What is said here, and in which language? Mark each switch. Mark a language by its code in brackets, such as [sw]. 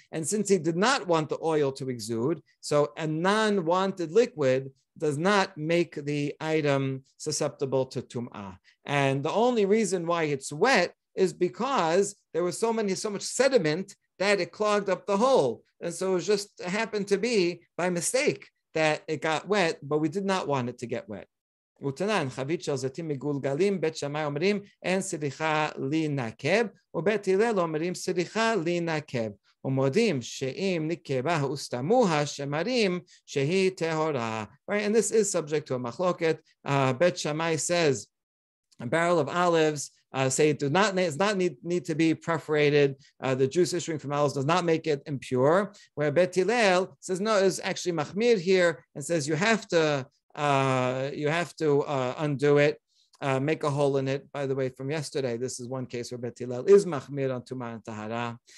[en] And since he did not want the oil to exude, so a non-wanted liquid does not make the item susceptible to tum'ah. And the only reason why it's wet is because there was so much sediment that it clogged up the hole. And so it just happened to be by mistake that it got wet, but we did not want it to get wet. [he] ותנן, חבית של זיתים מגולגלים, בית שמאי אומרים, אין סליחה להינקב, ובית הלל אומרים, סליחה להינקב. ומודים שאם נקבה וסתמוה שמרים, שהיא טהורה. [en] Right, and this is subject to a machloket. Bet Shammai says, a barrel of olives, say it does not need to be perforated. The juice issuing from olives does not make it impure. Where Bet Hillel says no, is actually machmir here and says you have to undo it, make a hole in it. By the way, from yesterday, this is one case where Bet Hillel is machmir on tumah and tahara.